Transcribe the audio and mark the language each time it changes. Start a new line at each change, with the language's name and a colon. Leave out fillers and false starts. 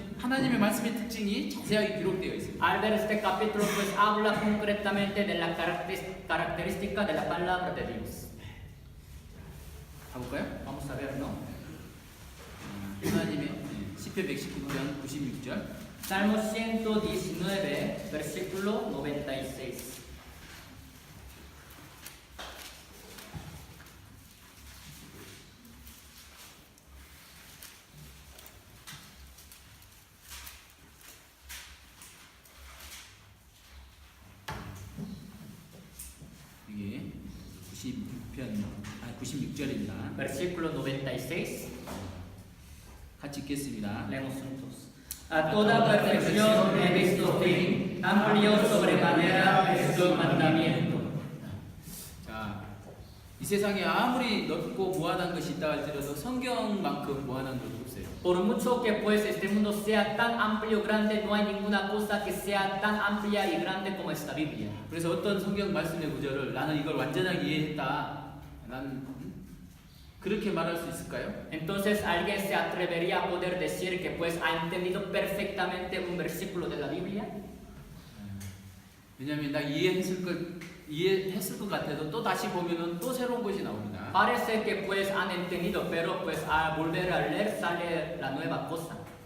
Korean: 하나님의 말씀의 특징이 자세하게 기록되어 있습니다.
Spanish: Al ver este capítulo, pues habla concretamente de la característica de la palabra de Dios.
Korean: 가볼까요?
Spanish: Vamos a ver, ¿no?
Korean: 하나님의 시편 119편 96절.
Spanish: Salmo 119, versículo 96.
Korean: 이게 96절입니다.
Spanish: Versículo 96.
Korean: 같이 읽겠습니다.
Spanish: Leemos juntos. A toda perfección he visto fin, amplio sobremanera es tu mandamiento.
Korean: 자, 이 세상에 아무리 넓고 무한한 것이 있다 할지라도 성경만큼 무한한 것이 없어요.
Spanish: Por mucho que pues este mundo sea tan amplio, grande, no hay ninguna cosa que sea tan amplia y grande como esta Biblia.
Korean: 그래서 어떤 성경 말씀의 구절을 나는 이걸 완전하게 이해했다. 난 그렇게 말할 수 있을까요?
Spanish: Entonces alguien se atrevería a poder decir que pues ha entendido perfectamente un versículo de la Biblia.
Korean: 왜냐하면 나 이해했을 것 같아도 또 다시 보면은 또 새로운 것이 나옵니다.
Spanish: Parece que pues han entendido, pero pues al volver a leer sale la nueva cosa.